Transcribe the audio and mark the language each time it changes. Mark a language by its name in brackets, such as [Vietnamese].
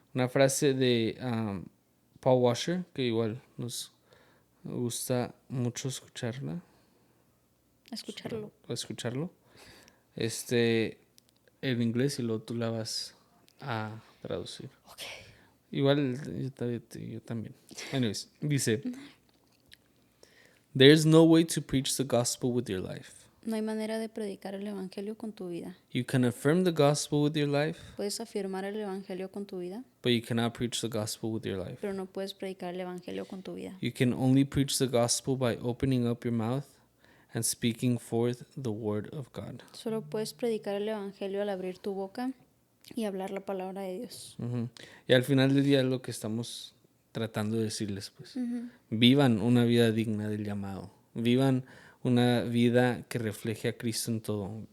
[Spanish] Una frase de Paul Washer, que igual nos gusta mucho Escucharlo. escucharlo. En inglés y luego tú la vas a traducir. Ok. Igual yo también. [English] Anyways, [Spanish] dice, [English] there's no way to preach the gospel with your life. [Spanish] No hay manera de predicar el evangelio con tu vida. [English] You can affirm the gospel with your life, [Spanish] Puedes afirmar el evangelio con tu vida, [English] but you cannot preach the gospel with your life. [Spanish] pero no puedes predicar el evangelio con tu vida. [English] You can only preach the gospel by opening up your mouth and speaking forth the word of God. [Spanish] Solo puedes predicar el evangelio al abrir tu boca y hablar la palabra de Dios. Ujú. Y al final del día es lo que estamos tratando de decirles, pues. Ujú. Vivan una vida digna del llamado. Vivan una vida que refleje a Cristo en todo.